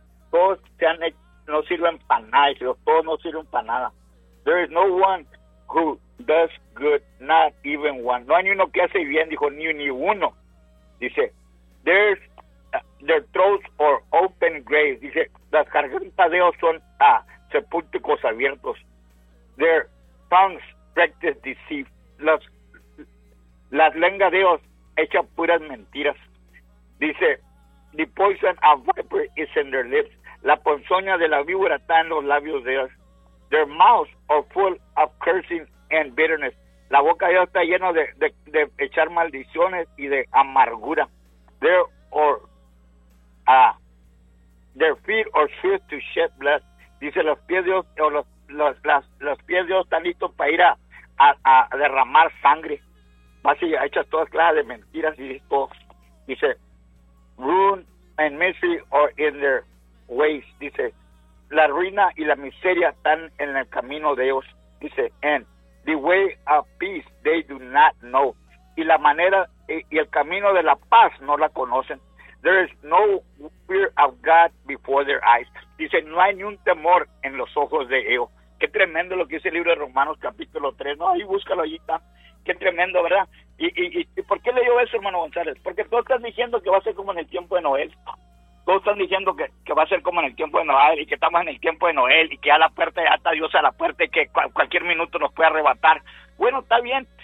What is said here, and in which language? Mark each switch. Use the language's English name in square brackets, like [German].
[Spanish] Todos se han hecho, no sirven para nada. Todos no sirven para nada. [English] There is no one who does good, not even one. [Spanish] No hay ni uno que hace bien, dijo, ni uno. Dice, [English] there's their throats are open graves. [Spanish] Dice, las gargantas de ellos son sepulcros abiertos. [English] Their tongues practice deceit. [Spanish] Las lenguas de ellos echan puras mentiras. Dice, [English] the poison of viper is in their lips. [Spanish] La ponzoña de la víbora está en los labios de ellos. [English] Their mouths are full of cursing and bitterness. [Spanish] La boca de ellos está llena de echar maldiciones y de amargura. [English] Their feet are swift to shed blood. [Spanish] Dice, los pies de ellos, los pies de ellos están listos para ir a derramar sangre. Vas y echas todas clases de mentiras y todo. Dice, [English] ruin and misery are in their ways. [Spanish] Dice, la ruina y la miseria están en el camino de ellos. Dice, [English] and the way of peace they do not know. [Spanish] Y la manera y el camino de la paz no la conocen. [English] There is no fear of God before their eyes. [Spanish] Dice, no hay ni un temor en los ojos de ellos. Qué tremendo lo que dice el libro de Romanos capítulo 3. No, ahí búscalo, ahí está. Qué tremendo, ¿verdad? ¿Y por qué leyó eso, hermano González? Porque todos están diciendo que va a ser como en el tiempo de Noé. Todos están diciendo que va a ser como en el tiempo de Noé y que estamos en el tiempo de Noé y que a la puerta, hasta Dios a la puerta, y que cualquier minuto nos puede arrebatar. Bueno, está bien.